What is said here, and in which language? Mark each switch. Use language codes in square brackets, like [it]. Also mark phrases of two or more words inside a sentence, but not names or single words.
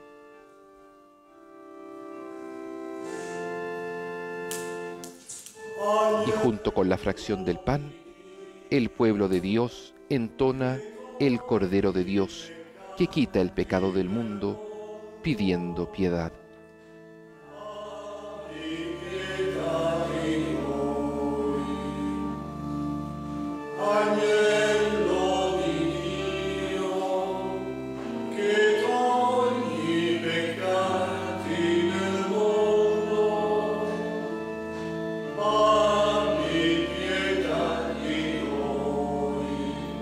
[es] Y junto con la fracción del pan, el pueblo de Dios entona el Cordero de Dios, que quita el pecado del mundo, pidiendo piedad. [it] Agnello di Dio, che togli i peccati del mondo, abbi pietà di noi.